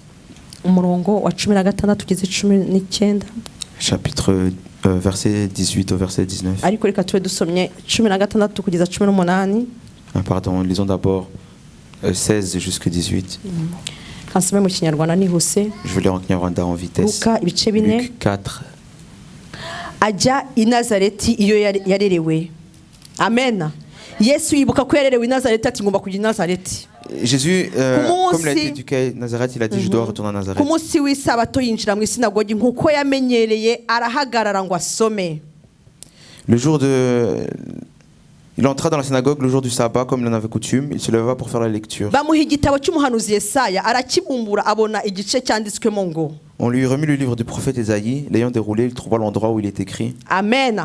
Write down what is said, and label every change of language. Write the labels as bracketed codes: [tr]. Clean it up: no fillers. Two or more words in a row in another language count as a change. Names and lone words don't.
[fr] Chapitre verset 18 au verset 19. Pardon, lisons d'abord 16 jusqu'à 18. Je vais lire en Kinyarwanda en vitesse. Luc 4. [rw] Ajya I Nazareti iyo yarerewe. Amen. Yesu yibuka ko yarerewe I Nazareti ati ngomba kujya I Nazareti. [fr] Jésus, comme il a été éduqué à Nazareth, il a dit je dois retourner à Nazareth. [rw] Ku munsi w'isabato yinjira mu isinagogi nkuko yamenyereye arahagarara ngo asome. [fr] Le jour de... Il entra dans la synagogue le jour du sabbat comme il en avait coutume. Il se leva pour faire la lecture. On lui remit le livre du prophète Ésaïe. L'ayant déroulé, il trouva l'endroit où il est écrit. Amen.